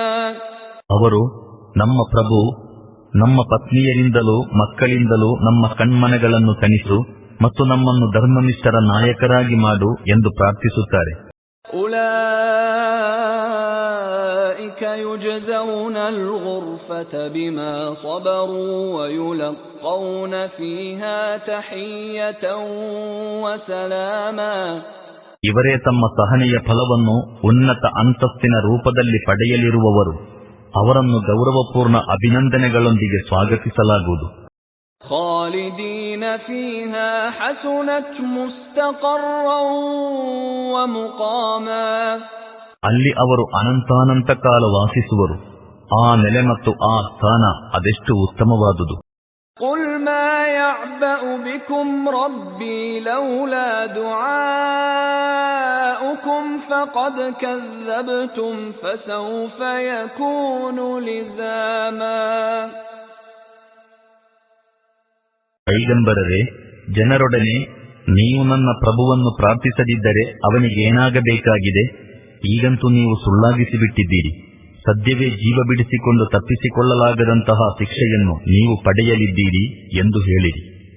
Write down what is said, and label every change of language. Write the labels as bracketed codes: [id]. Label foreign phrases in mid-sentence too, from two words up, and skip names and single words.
[kn] ಅವರು ನಮ್ಮ ಪ್ರಭು, ನಮ್ಮ ಪತ್ನಿಯರಿಂದಲೂ ಮಕ್ಕಳಿಂದಲೂ ನಮ್ಮ ಕಣ್ಮನಗಳನ್ನು ತಣಿಸು ಮತ್ತು ನಮ್ಮನ್ನು ಧರ್ಮನಿಷ್ಠರ ನಾಯಕರಾಗಿ ಮಾಡು ಎಂದು ಪ್ರಾರ್ಥಿಸುತ್ತಾರೆ. [ar] أولئك يجزون الغرفة بما صبروا ويلقون فيها تحية وسلاما. [kn] ಇವರೇ ತಮ್ಮ ಸಹನೆಯ ಫಲವನ್ನು ಉನ್ನತ ಅಂತಸ್ತಿನ ರೂಪದಲ್ಲಿ ಪಡೆಯಲಿರುವವರು. ಅವರನ್ನು ಗೌರವಪೂರ್ಣ ಅಭಿನಂದನೆಗಳೊಂದಿಗೆ ಸ್ವಾಗತಿಸಲಾಗುವುದು. [ar] خالدين فيها حسنت مستقرا ومقاما. [kn] ಅಲ್ಲಿ ಅವರು ಅನಂತಾನಂತ ಕಾಲ ವಾಸಿಸುವರು. ಆ ನೆಲೆ ಮತ್ತು ಆ ಸ್ಥಾನ ಅದೆಷ್ಟು ಉತ್ತಮವಾದುದು. [ar] قل ما يعبأ بكم ربي لولا دعاؤكم فقد كذبتم فسوف يكون لزاما. [kn] ಪೈಗಂಬರರೇ, ಜನರೊಡನೆ ನೀವು ನನ್ನ ಪ್ರಭುವನ್ನು ಪ್ರಾರ್ಥಿಸದಿದ್ದರೆ ಅವನಿಗೇನಾಗಬೇಕಾಗಿದೆ? ಈಗಂತೂ ನೀವು ಸುಳ್ಳಾಗಿಸಿಬಿಟ್ಟಿದ್ದೀರಿ. ಸದ್ಯವೇ ಜೀವ ಬಿಡಿಸಿಕೊಂಡು ತಪ್ಪಿಸಿಕೊಳ್ಳಲಾಗದಂತಹ ಶಿಕ್ಷೆಯನ್ನು ನೀವು ಪಡೆಯಲಿದ್ದೀರಿ ಎಂದು ಹೇಳಿರಿ.